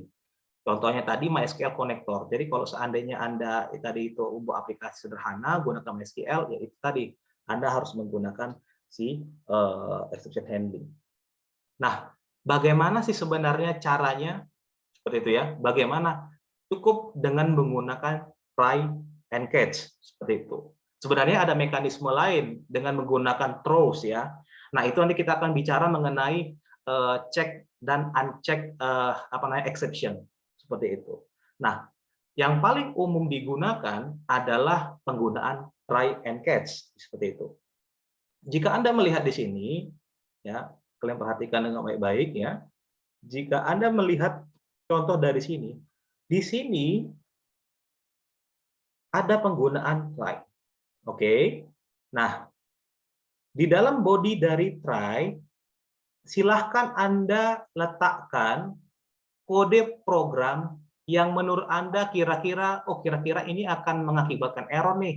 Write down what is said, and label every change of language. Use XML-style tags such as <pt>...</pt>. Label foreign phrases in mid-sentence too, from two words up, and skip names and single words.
<id>Contohnya tadi MySQL connector. Jadi kalau seandainya Anda tadi itu membuat aplikasi sederhana gunakan MySQL, ya itu tadi Anda harus menggunakan si</id> <en>exception handling.</en> <id>Nah, bagaimana sih sebenarnya caranya? Seperti itu ya. Bagaimana? Cukup dengan menggunakan</id> <en>try and catch,</en> <id>seperti itu. Sebenarnya ada mekanisme lain dengan menggunakan throws ya. Nah, itu nanti kita akan bicara mengenai check dan</id> <en>uncheck exception,</en> <id>seperti itu. Nah, yang paling umum digunakan adalah penggunaan</id> <en>try and catch,</en> <id>seperti itu. Jika Anda melihat di sini, ya, kalian perhatikan dengan baik-baik ya. Jika Anda melihat contoh dari sini, di sini ada penggunaan try. Oke. Nah, di dalam body dari try, silahkan Anda letakkan kode program yang menurut Anda kira-kira, oh kira-kira ini akan mengakibatkan error nih.</id>